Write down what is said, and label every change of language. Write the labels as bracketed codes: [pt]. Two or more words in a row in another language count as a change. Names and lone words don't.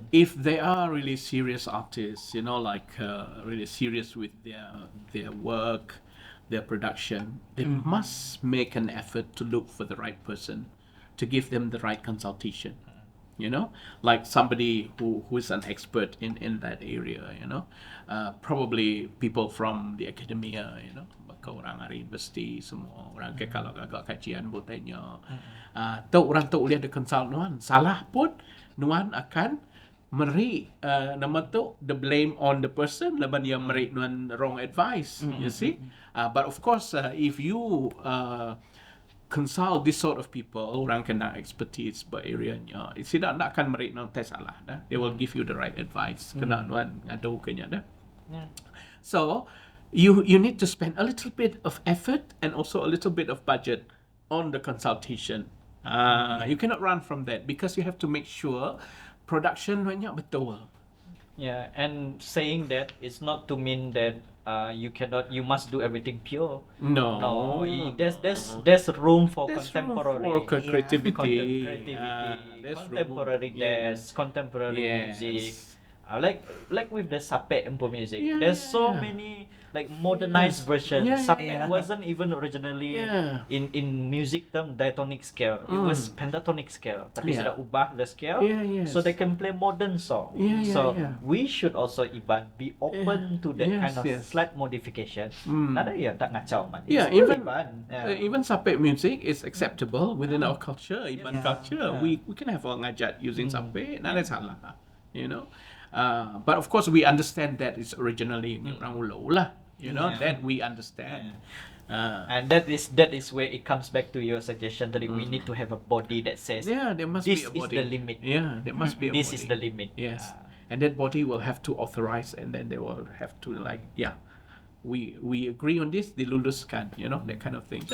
[en] If they are really serious artists, you know, like really serious with their work, their production, they must make an effort to look for the right person, to give them the right consultation. You know, like somebody who is an expert in that area. You know, probably people from the academia. You know, [iba] baka orang dari universiti semua orang ke kalau agak kajian botanya. Tu orang tu boleh ada consult nuan. Salah pun nuan akan meri nama tu [en] the blame on the person [iba] laban dia meri nuan [en] wrong advice. You see, but of course if you consult this sort of people, [iba] orang kena expertise area-nya, tidak nak akan meri nuan tes salah dah. [en] They will give you the right advice. [iba] Kena nuan ngadu kenya dah. [en] So you need to spend a little bit of effort and also a little bit of budget on the consultation. You cannot run from that because you have to make sure production [iba] banyak betul. [en] Yeah, and saying that is not to mean that you must do everything pure. No. There's room for There's contemporary room for creativity. Contemporary dance, contemporary music. Like with the sapek empu music. Yeah, There's so many like modernized versions. Sapek yeah. wasn't even originally in music term diatonic scale. It was pentatonic scale. [ms] Tapi sudah ubah [en] the scale, so they can play modern song. We should also Iban be open to that kind of slight modification. [iba] Nada ya tak ngacau man. [en] Even sapek music is acceptable within our culture, Iban culture. We can have [iba] orang ngajat [en] using sapek, [iba] nada salah. [en] You know. But of course we understand that it's originally [iba] orang Ulau lah, [en] you know, that we understand. And that is where it comes back to your suggestion that we need to have a body that says there must this be a body. is the limit. Yeah, there must be a this body. is the limit. Yes. And that body will have to authorize and then they will have to like, we agree on this, diluluskan, you know, that kind of thing.